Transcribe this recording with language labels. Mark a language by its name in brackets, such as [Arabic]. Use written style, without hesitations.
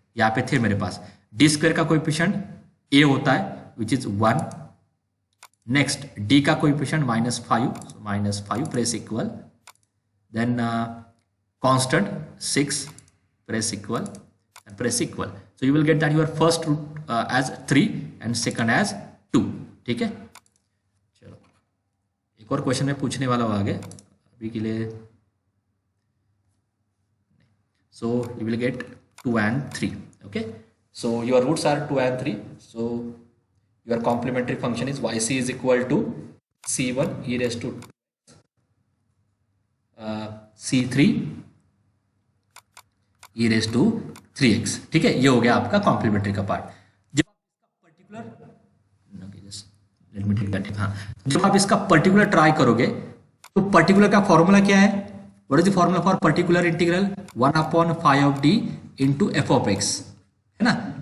[Hindi] यहाँ पे थे मेरे पास डी स्क्वायर का कोएफिशिएंट a होता है विच इज 1, नेक्स्ट d का coefficient -5 press equal, then constant 6 press equal [English] and press equal, so you will get that your first root as 3 and second as 2। [Hindi] ठीक है, चलो एक और क्वेश्चन में पूछने वाला हूँ आगे, अभी के लिए। [English] so you will get 2 and 3। okay, so your roots are 2 and 3, so your complementary function is yc is equal to c1 e raised to c3 e raised to 3x। [Hindi] ठीक है, ये हो गया आपका कॉम्प्लीमेंट्री का पार्ट। जब आप जब आप इसका पर्टिकुलर ट्राई करोगे तो पर्टिकुलर का फॉर्मूला क्या है? [English] What is the formula for particular integral? 1/5 of d into F of x, है ना?